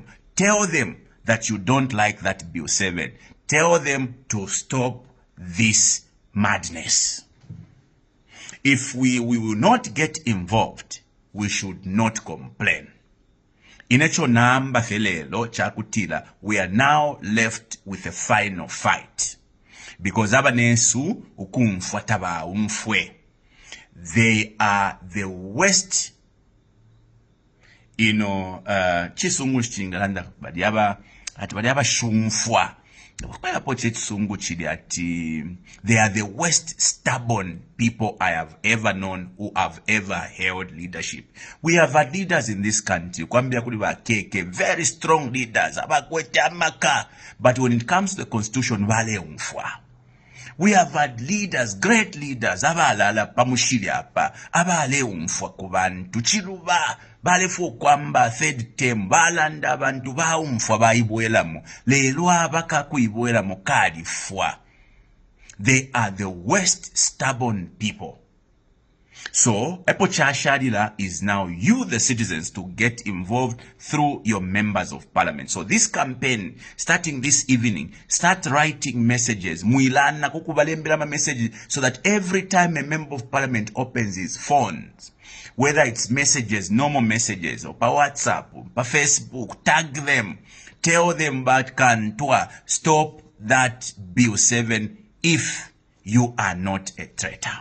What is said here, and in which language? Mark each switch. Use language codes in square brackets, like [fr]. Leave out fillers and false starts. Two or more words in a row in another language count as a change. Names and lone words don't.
[en] Tell them that you don't like that Bill 7. Tell them to stop this madness. If we will not get involved, we should not complain. [bem] Inecho namba felelo chakutila, [en] we are now left with a final fight. [bem] Because abanesu ukumfwa taba umfwe. [en] They are the worst, [bem] chisungu chingalanda badiaba shumfwa. [en] They are the worst stubborn people I have ever known who have ever held leadership. We have had leaders in this country, very strong leaders, but when it comes to the constitution, we have had leaders, great leaders, [bem] balefu kwamba third term balanda abantu baumfwa baibwelamu lelo abaka kuibwelamu kalifwa. [en] They are the worst stubborn people. So [bem] Epo Chashadila [en] is now you, the citizens, to get involved through your members of parliament. So this campaign, starting this evening, start writing messages, [bem] muilana kukubalembelama messages, [en] so that every time a member of parliament opens his phones, whether it's messages, normal messages, or by WhatsApp, or by Facebook, tag them, tell them about Kantwa, stop that Bill 7 if you are not a traitor.